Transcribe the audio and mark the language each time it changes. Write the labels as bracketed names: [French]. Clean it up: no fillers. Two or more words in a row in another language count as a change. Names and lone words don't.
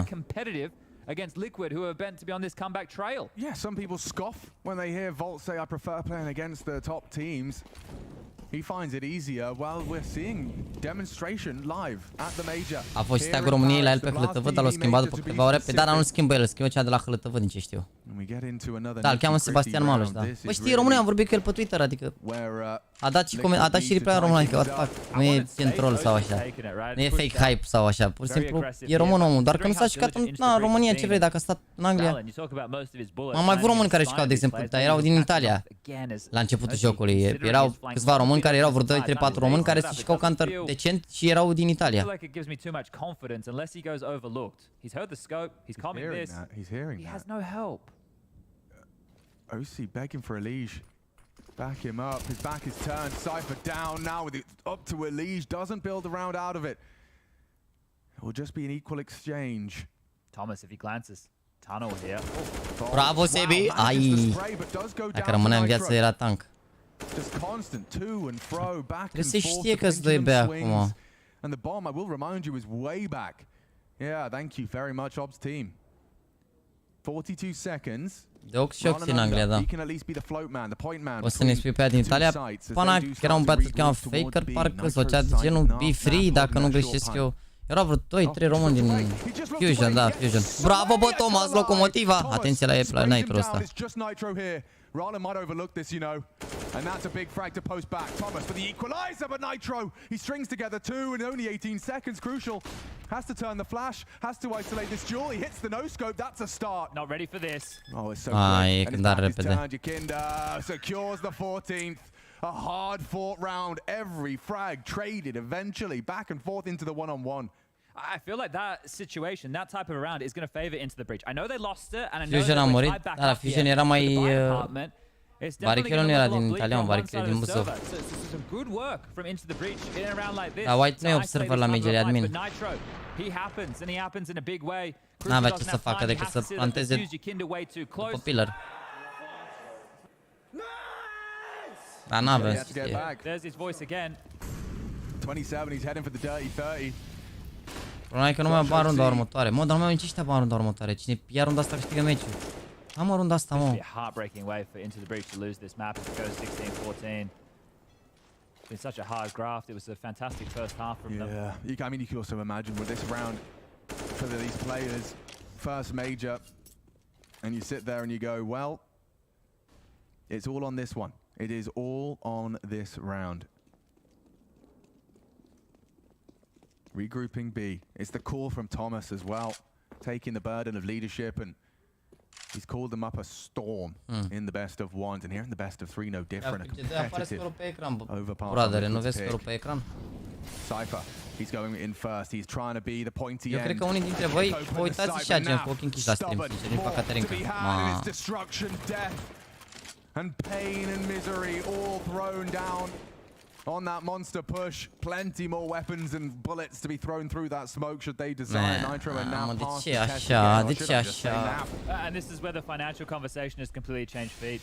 [English] Against Liquid, who are bent to be on this comeback trail. Yeah, some people scoff when they hear Volt say, I prefer playing against the top teams. He finds it easier while we're seeing demonstration live at the major. [Romanian] A fost și tagul României la el pe HLTV, dar l-a schimbat după câteva ore. Pe dar nu schimbă el, schimbă cea de la HLTV, din ce știu. Da, îl cheamă Sebastian Maluș, da. Păi știi, România, am vorbit cu el pe Twitter, adică a dat și reply în român, adică [English] what the fuck, [Romanian] nu e gen troll sau așa. Nu e [English] fake hype [Romanian] sau așa, pur și simplu e român omul, doar că nu s-a jucat în România, ce vrei, dacă a stat în Anglia. Am mai avut români care jucau, de exemplu, dar erau din Italia la începutul jocului. Erau câțiva români care erau vreo 2, 3, 4 români care se jucau counter decent și erau din Italia. [English] OC begging for Elige. Back him up. His back is turned. Cypher down now with it up to Elige. Doesn't build a round out of it. It will just be an equal exchange. Thomas, if he glances. Tunnel here. [Romanian] Bravo, Sebi! Ai! Dacă rămânea în viață, era tank. [English] Just constant to and fro, back and [Romanian] Trebuie să [English] forth. [Romanian] știe că-s doi bea acum. [English] And the bomb, I will remind you, is way back. Yeah, thank you very much, Obs team. 42 seconds. [Romanian] De ochi și ochi în Anglia, da. O să ne spui pe aia din Italia. Pana, era un băiat, cheamă Faker, parcă, sau cea de genul B3, dacă nu greșesc eu. Erau vreo 2-3 români din Fusion, da, Fusion. Bravo, bă, Thomas, locomotiva! Atenție la Nitro ăsta. [English] Rollin might overlook this, you know. And that's a big frag to post back. Thomas for the equalizer, but Nitro, he strings together two in only 18 seconds. Crucial. Has to turn the flash, has to isolate this duel. He hits the no-scope, that's a start. Not ready for this. Oh, it's so quick. And his back is turned, Jacinda secures the 14th. A hard-fought round, every frag traded eventually back and forth into the one-on-one. I feel like that situation, that type of a round is going to favor into the breach. I know they lost it, and I know [Romanian] Fusion a murit, dar Fusion era mai... Barichelul nu era din Italia, Barichelul din Buzău. Dar White nu e observer la Major, e admin. N-avea ce să facă decât să planteze după pillar. Dar n-avea ce să fie. [English] 27, he's heading for the dirty 30. [Romanian] Problema e că nu mai bani runda următoare. Mă, dar nu mai nici ăștia bani runda următoare. Cine ia runda asta câștigă meciul. Am runda asta, mă. [English] Heartbreaking way for Into the Breach to lose this map if it goes 16-14. It's been such a hard graft. It was a fantastic first half from them. Yeah, I mean, you can also imagine with this round for these players, first major, and you sit there and you go, well, it's all on this one. It is all on this round. Regrouping B. It's the call from Thomas as well, taking the burden of leadership, and he's called them up a storm in the best of ones, and here in the best of three, no different. A competitive overpass. Cypher, he's going in first. He's trying to be the pointy end. [Romanian] Eu cred că unii dintre voi vă uitați și gen cu ochii închiși la stream, sincer, din păcate încă. Ma. [English] Destruction, death, and pain and misery all thrown down. On that monster push, plenty more weapons and bullets to be thrown through that smoke should they desire. Nitro and now past the test again. And this is where the financial conversation has completely changed feet.